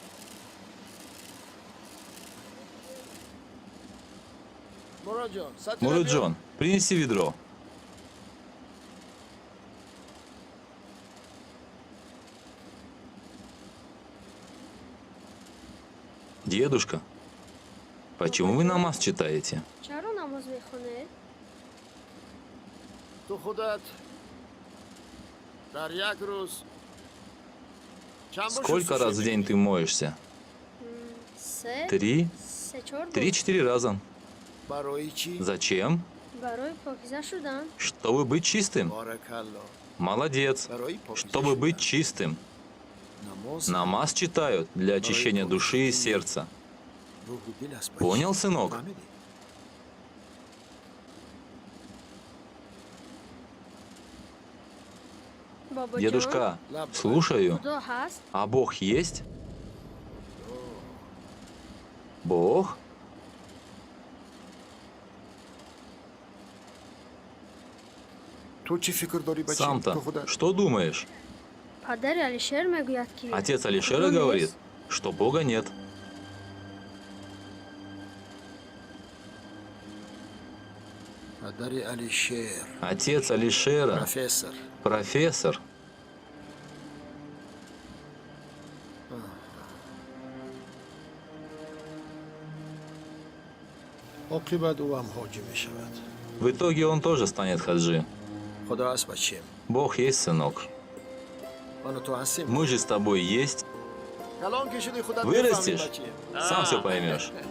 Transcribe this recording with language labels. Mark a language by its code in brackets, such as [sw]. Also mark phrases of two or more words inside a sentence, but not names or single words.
[ru] Мураджон, принеси ведро. Дедушка, почему вы намаз читаете? [fa] تو خودت در یک روز چند بار [ru] Сколько раз в день ты моешься? 3-4 раза. [fa] برای چی؟ [ru] Зачем? Чтобы быть чистым. [fa] بارکالله. [ru] Молодец. [fa] برای پاکیزه [ru] Чтобы быть [fa] شدن. [ru] чистым. [fa] نماز [ru] Намаз читают для очищения души и сердца. [fa] روح و دل است. [ru] Понял, сынок? [fa] فهمیدی؟ [ru] Дедушка, слушаю. А Бог есть? Бог? [fa] تو چی فکر داری بچه؟ تو [ru] Сам-то [fa] خودت [ru] что думаешь? Отец Алишера говорит, что Бога нет. [fa] پدر علی شیر [ru] Отец Алишера, [fa] پروفسور [ru] профессор. [fa] عاقبت او هم حاجی می شود. [ru] В итоге он тоже станет хаджи. [fa] خدا هست بچه. [ru] Бог есть, сынок. [fa] من و تو هستیم. [ru] Мы же с тобой есть. [fa] کلان که شدی خودت [ru] Вырастешь, [fa] بفهمی بچه. [ru] сам все поймешь.